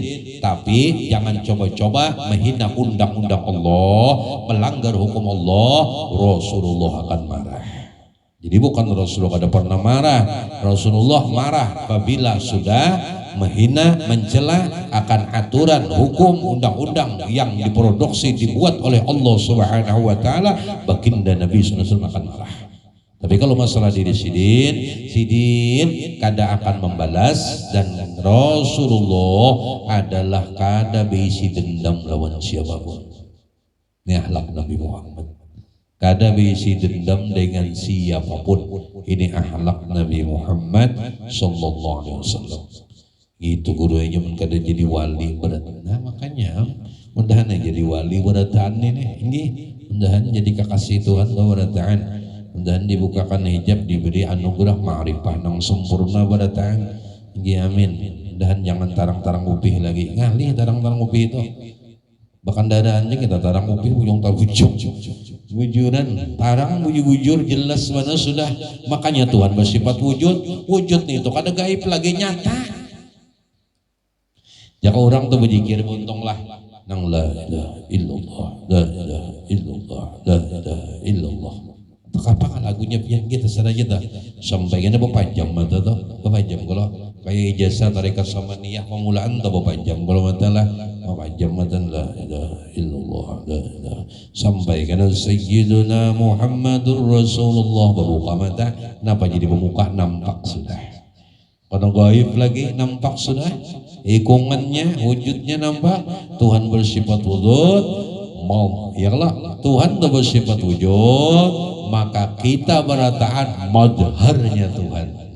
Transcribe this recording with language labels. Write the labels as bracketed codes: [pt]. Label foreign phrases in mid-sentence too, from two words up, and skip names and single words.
[id] Tapi jangan coba-coba menghina undang-undang Allah, melanggar hukum Allah, Rasulullah akan marah. [bjn] Jadi bukan Rasulullah kada pernah marah, Rasulullah marah apabila sudah menghina, mencela akan aturan hukum undang-undang yang diproduksi dibuat oleh Allah [ar] Subhanahu wa taala, [bjn] baginda Nabi [ar] sallallahu alaihi wasallam [bjn] akan marah. Tapi kalau masalah diri sidin kada akan membalas, dan Rasulullah adalah kada berisi dendam lawan siapapun. Ini akhlak Nabi Muhammad. Kada berisi dendam dengan siapapun. Ini akhlak Nabi Muhammad [ar] sallallahu alaihi wasallam. [bjn] Itu gurunya pun kada jadi wali berat. Nah makanya mudahan jadi wali berataan ini mudahan jadi kekasih Tuhan berataan, mudahan dibukakan hijab, diberi anugerah ma'rifah nang sempurna berataan. Amin. Mudahan jangan tarang-tarang upih lagi. Ngalih tarang-tarang upih itu. Bahkan dadaannya kita tarang upih bujung tabujung. Bujuran, tarang bujur jelas mana sudah. Makanya Tuhan bersifat wujud. Wujud nih itu kada gaib lagi, nyata. Jika orang tuh berzikir untunglah nang [ar] la ilaha illallah, la ilaha illallah, la ilaha illallah. [bjn] Kapan lagunya pian kita saja dah sampai kena berapa jam mata tuh, berapa jam kalau kayak ijazah tarekat samaniyah pemulaan tuh berapa jam kalau mata lah berapa jam mata [ar] la ilaha illallah, la ilaha [bjn] sampai kena [ar] Sayyiduna Muhammadur Rasulullah [bjn] berbuka mata. Kenapa jadi bermuka? Nampak sudah. Kalau gaib lagi nampak sudah, hikungannya, wujudnya nampak. Tuhan bersifat wujud, mau iyalah Tuhan bersifat wujud, maka kita berataan madharnya Tuhan.